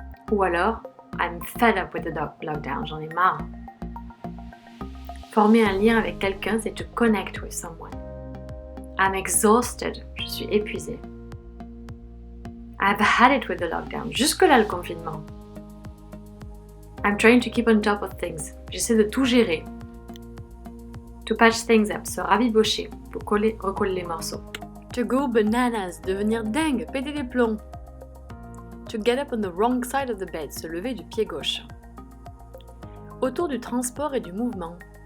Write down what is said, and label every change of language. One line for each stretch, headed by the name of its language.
French: Ou alors,
English: I'm fed up with the lockdown.
French: J'en ai marre. Former un lien avec quelqu'un, c'est
English: to connect with someone. I'm exhausted.
French: Je suis épuisée.
English: I've had it with the lockdown.
French: Jusque-là, le confinement.
English: I'm trying to keep on top of things.
French: J'essaie de tout gérer.
English: To patch things up.
French: Se rabibocher. Pour recoller les morceaux.
English: To go bananas.
French: Devenir dingue. Péter les plombs.
English: To get up on the wrong side of the bed.
French: Se lever du pied gauche. Autour du transport et du mouvement.